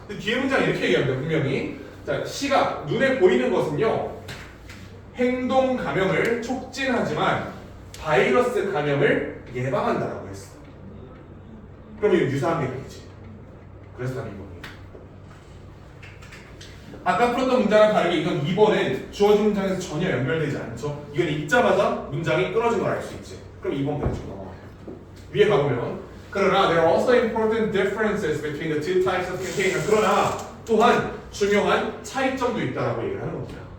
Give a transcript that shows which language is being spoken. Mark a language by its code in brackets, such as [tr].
[ko] 근데 뒤에 문장 이렇게 얘기합니다. 분명히 자 시각 눈에 보이는 것은요 행동 감염을 촉진하지만 바이러스 감염을 예방한다라고 했어. 그럼 이거 유사한 게 되겠지. 그래서 답이 2번이에요. 아까 풀었던 문장과 다르게 이건 2번은 주어진 문장에서 전혀 연결되지 않죠. 이건 읽자마자 문장이 끊어진 걸 알 수 있지. 그럼 2번 그냥 쭉 넘어가요. 위에 가보면 그러나 [en] there are also important differences between the two types of container. [ko] 그러나 또한 중요한 차이점도 있다라고 얘기를 하는 겁니다.